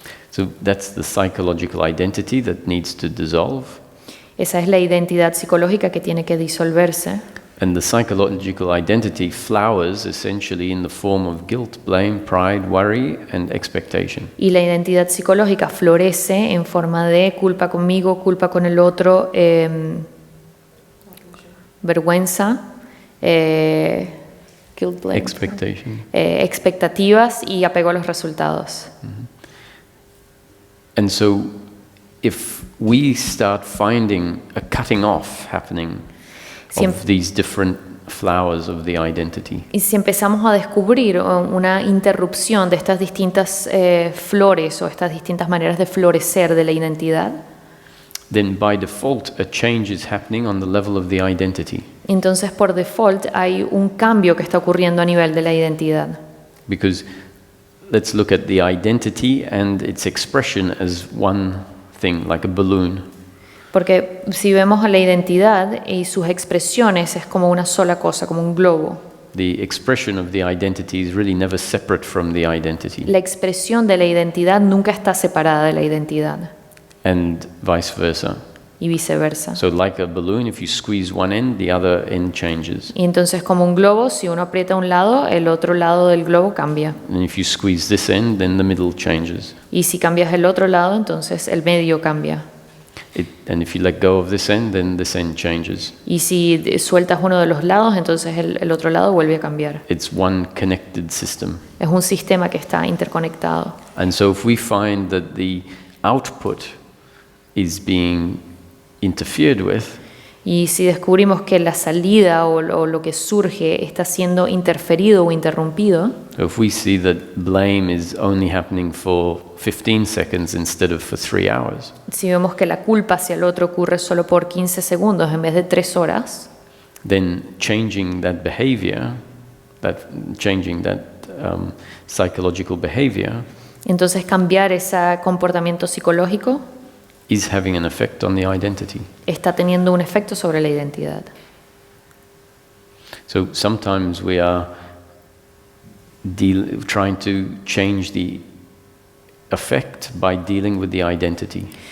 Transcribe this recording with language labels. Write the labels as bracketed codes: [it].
[en] So that's the psychological identity that needs to dissolve. [es] Esa es la identidad psicológica que tiene que disolverse. [en] And the psychological identity flowers essentially in the form of guilt, blame, pride, worry, and expectation. [es] Y la identidad psicológica florece en forma de culpa conmigo, culpa con el otro, vergüenza, [en] guilt, blame, Expectation. [es] expectativas y apego a los resultados. [en] And so if we start finding a cutting off happening of these different flowers of the identity, [es] Y si empezamos a descubrir una interrupción de estas distintas flores o estas distintas maneras de florecer de la identidad, [en] then by default a change is happening on the level of the identity. [es] entonces por default hay un cambio que está ocurriendo a nivel de la identidad. [en] Because let's look at the identity and its expression as one thing, like a balloon. [es] Porque si vemos a la identidad y sus expresiones es como una sola cosa, como un globo. [en] The expression of the identity is really never separate from the identity, [es] La expresión de la identidad nunca está separada de la identidad [en] and vice versa. [es] y viceversa. [en] So like a balloon, if you squeeze one end, the other end changes. [es] Y entonces como un globo, si uno aprieta un lado, el otro lado del globo cambia. [en] And if you squeeze this end, then the middle changes. [es] Y si cambias el otro lado, entonces el medio cambia. [en] And if you let go of this end, then this end changes. [es] Y si sueltas uno de los lados, entonces el otro lado vuelve a cambiar. [en] It's one connected system. [es] Es un sistema que está interconectado. [en] And so if we find that the output is being interfered with, [es] Y si descubrimos que la salida o lo que surge está siendo interferido o interrumpido, [en] so if we see that blame is only happening for 15 seconds instead of for 3 hours, [es] si vemos que la culpa hacia el otro ocurre solo por 15 segundos en vez de 3 horas, [en] then changing that behavior, changing that psychological behavior [es] entonces cambiar ese comportamiento psicológico [en] is having an effect on the identity. [es] está teniendo un efecto sobre la identidad. [en] So sometimes we are trying to change the effect by dealing with the identity.